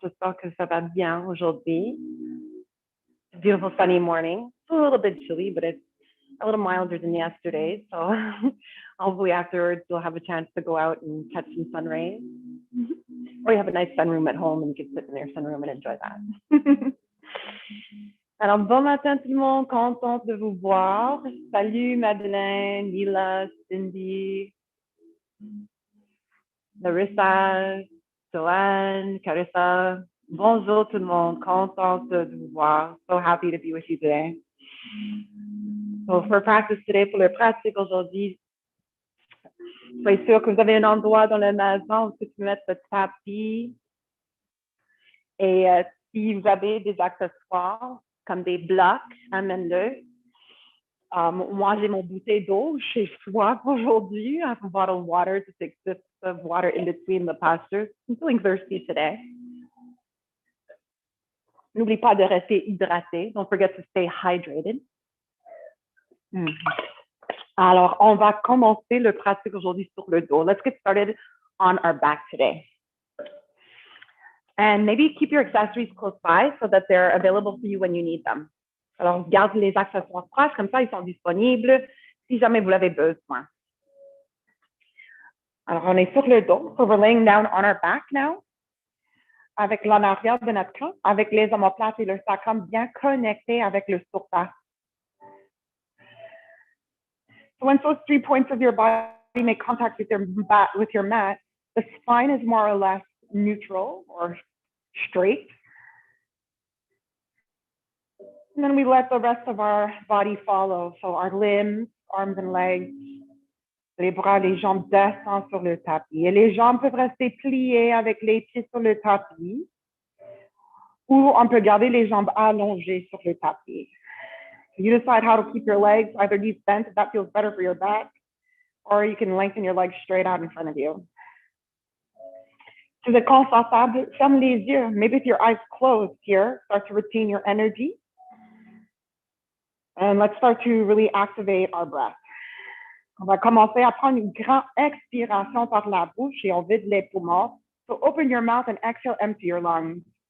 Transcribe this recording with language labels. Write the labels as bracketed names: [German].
[French] J'espère que ça va bien aujourd'hui. [English] It's a beautiful sunny morning. It's a little bit chilly, but it's a little milder than yesterday. So hopefully afterwards you'll have a chance to go out and catch some sun rays. Or you have a nice sunroom at home and you can sit in your sunroom and enjoy that. [French] Alors, bon matin tout le monde, contente de vous voir. Salut Madeleine, Lila, Cindy, Larissa, Joanne, Carissa. Bonjour tout le monde, contente de vous voir. [English] So happy to be with you today. So for practice today, [French] pour le pratique aujourd'hui, soyez sûr que vous avez un endroit dans la maison où vous pouvez mettre le tapis. Et si vous avez des accessoires, comme des blocs, amène-le. Moi, j'ai mon bouteille d'eau chez soi aujourd'hui. [English] I have a bottle of water to take sips of water in between the postures. I'm feeling thirsty today. [French] N'oublie pas de rester hydraté. [English] Don't forget to stay hydrated. [French] Alors, on va commencer le pratique aujourd'hui sur le dos. [English] Let's get started on our back today. And maybe keep your accessories close by so that they're available for you when you need them. [French] Alors, garde les accessoires proches, comme ça, ils sont disponibles si jamais vous l'avez besoin. Alors, on est sur le dos. [English] So we're laying down on our back now. [French] Avec l'en arrière de notre corps, avec les omoplates et le sacrum bien connectés avec le surface. [English] So once those 3 points of your body make contact with your mat, the spine is more or less neutral or straight. And then we let the rest of our body follow. So our limbs, arms and legs, [French] les bras, les jambes descendent sur le tapis. Et les jambes peuvent rester pliées avec les pieds sur le tapis. Ou on peut garder les jambes allongées sur le tapis. [English] You decide how to keep your legs, either knees bent if that feels better for your back, or you can lengthen your legs straight out in front of you. [French] Si vous êtes confortable, ferme les yeux. [English] Maybe with your eyes closed here, start to retain your energy. And let's start to really activate our breath. [French] On va commencer à prendre une grande expiration par la bouche et on vide les poumons. [English] So open your mouth and exhale, empty your lungs.